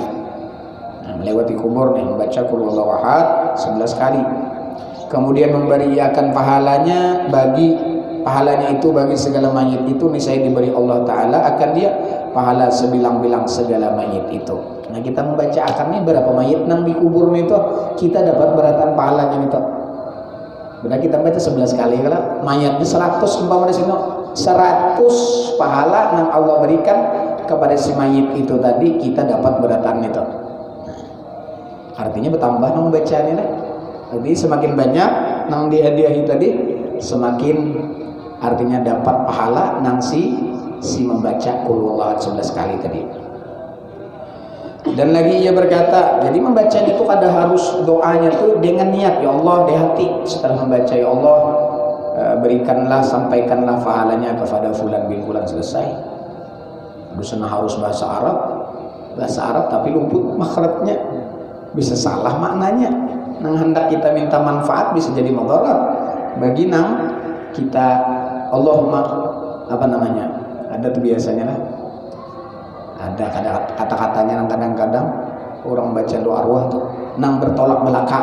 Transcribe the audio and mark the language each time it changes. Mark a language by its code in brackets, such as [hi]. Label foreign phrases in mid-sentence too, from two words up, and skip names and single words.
[id] Nah, melewati kubur nih membaca [ar] قل هو الله أحد [id] 11 kali. Kemudian memberi ia akan pahalanya bagi pahalanya itu bagi segala mayit itu niscaya diberi Allah Ta'ala akan dia pahala sebilang-bilang segala mayit itu. [bjn] Nah kita membaca akan nih berapa mayit nang dikubur itu kita dapat beratan pahalanya itu. Benar kita baca 11 kali kalau mayatnya 100 umpama di sini 100 pahala nang Allah berikan kepada si mayit itu tadi kita dapat beratan itu. Artinya bertambah nang bacanya lah. Jadi semakin banyak nang dihadiahi tadi semakin artinya dapat pahala nang si membaca [ar] قل هو الله [bjn] 11 kali tadi. [id] Dan lagi ia berkata, jadi membaca itu ada harus doanya tuh dengan niat, ya Allah di hati. Setelah membaca ya Allah berikanlah, sampaikanlah pahalanya kepada [ar] فلان بن فلان, [id] selesai. Bukan harus bahasa Arab tapi luput makhrajnya, bisa salah maknanya. [bjn] Nang hendak kita minta manfaat bisa jadi mudarat bagi nang kita. [id] Allahumma apa namanya? Ada tuh biasanya lah. [bjn] Ada kata-katanya nang kadang-kadang orang baca doa arwah tuh nang bertolak belakang.